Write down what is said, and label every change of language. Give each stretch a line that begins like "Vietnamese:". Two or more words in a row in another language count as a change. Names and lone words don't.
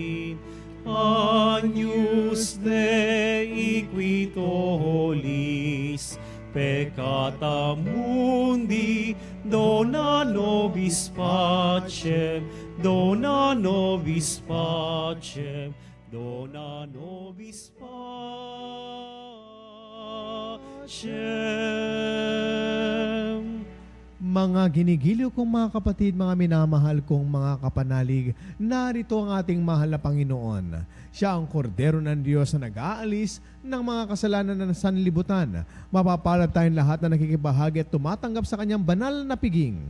Latin: Agnus Dei qui peccata mundi, dona nobis pacem, dona nobis pacem, dona nobis pacem.
Filipino: Mga ginigiliw kong mga kapatid, mga minamahal kong mga kapanalig, narito ang ating mahal na Panginoon. Siya ang kordero ng Diyos na nag-aalis ng mga kasalanan ng sanlibutan. Mapapalad tayong lahat na nakikibahagi at tumatanggap sa kanyang banal na piging.